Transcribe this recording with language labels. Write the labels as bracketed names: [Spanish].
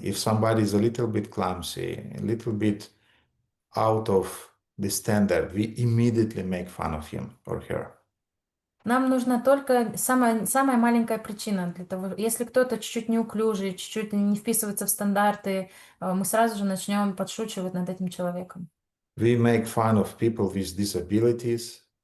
[English] If somebody is a little bit clumsy, a little bit out of the standard, we immediately make fun of him or her. [Russian] Нам нужна только самая маленькая причина для того, если кто-то чуть-чуть неуклюжий, чуть-чуть не вписывается в стандарты, мы сразу же начнем подшучивать над этим человеком. [English] We make fun of people with disabilities.